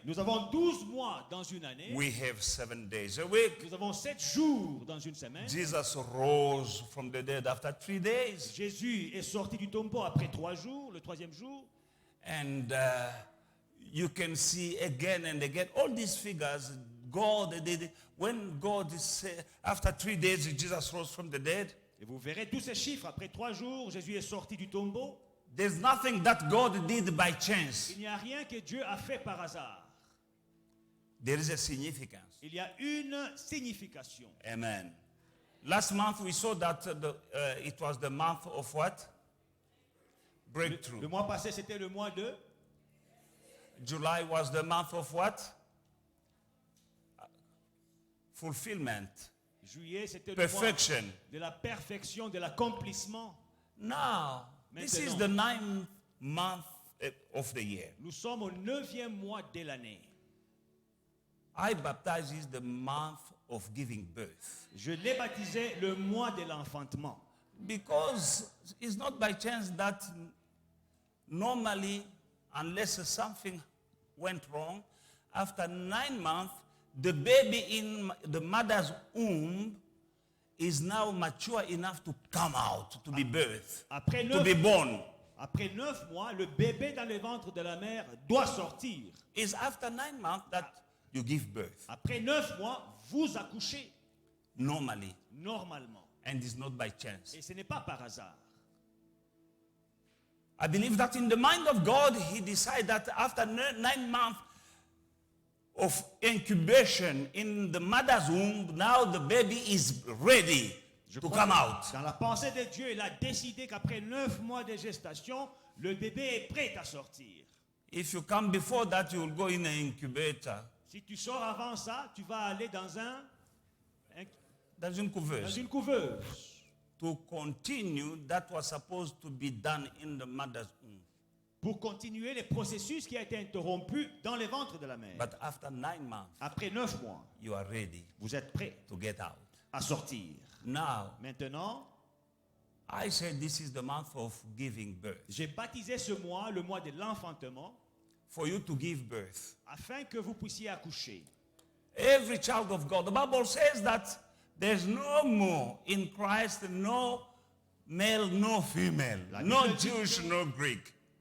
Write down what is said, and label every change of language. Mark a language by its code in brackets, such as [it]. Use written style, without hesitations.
[fr] nous avons 12 mois dans une année. [en] We have 7 days a week. [fr] Nous avons 7 jours dans une semaine. [en] Jesus rose from the dead after 3 days. [fr] Jésus est sorti du tombeau après 3 jours, le 3e jour. [en] And you can see again and again all these figures. When God is after 3 days, Jesus rose from the dead. [fr] Et vous verrez tous ces chiffres. Après 3 jours, Jésus est sorti du tombeau. [en] There's nothing that God did by chance. [fr] Il n'y a rien que Dieu a fait par hasard. [en] There is a significance. [fr] Il y a une signification. [en] Amen. Last month we saw that it was the month of what? Breakthrough. [fr] Le mois passé, c'était le mois de... [en] July was the month of what? Fulfillment. [fr] Juillet, c'était le mois [en] Perfection. [fr] de la perfection, de l'accomplissement. [en] Now, this is the 9th month of the year. [fr] Nous sommes au 9e mois de l'année. [en] I baptize is the month of giving birth. [fr] Je l'ai baptisé le mois de l'enfantement. [en] Because it's not by chance that normally, unless something went wrong, after 9 months, the baby in the mother's womb is now mature enough to come out, to be birthed, to be born. [fr] Après 9 mois, le bébé dans le ventre de la mère doit sortir. [en] It's after 9 months that you give birth. [fr] Après 9 mois, vous accouchez. [en] Normally. [fr] Normalement. [en] And it's not by chance. [fr] Et ce n'est pas par hasard. [en] I believe that in the mind of God, He decided that after 9 months of incubation in the mother's womb, now the baby is ready to come out. [fr] Dans la pensée de Dieu, il a décidé qu'après 9 mois de gestation, le bébé est prêt à sortir. [en] If you come before that, you will go in an incubator. [fr] Si tu sors avant ça, tu vas aller dans Dans une couveuse. [en] To continue that was supposed to be done in the mother's womb. [fr] Pour continuer le processus qui a été interrompu dans le ventre de la mère. [en] But after 9 months, [fr] après 9 mois, [en] you are ready. [fr] Vous êtes prêt [en] to get out. [fr] À sortir. [en] Now, [fr] maintenant, [en] I said this is the month of giving birth. [fr] J'ai baptisé ce mois le mois de l'enfantement. [en] For you to give birth. [fr] Afin que vous puissiez accoucher. [en] Every child of God. The Bible says that there's no more in Christ, no male, no female, no Jewish, no Greek.